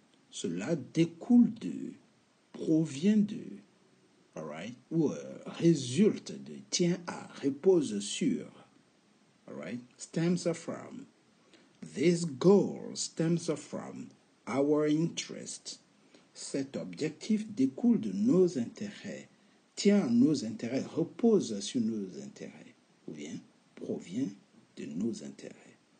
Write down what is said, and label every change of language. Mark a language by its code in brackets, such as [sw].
[fr] Cela découle de, provient de, alright, ou résulte de, tient à, repose sur, alright, stems from. [en] This goal stems from our interests. [fr] Cet objectif découle de nos intérêts, tient à nos intérêts, repose sur nos intérêts, ou bien provient de nos intérêts.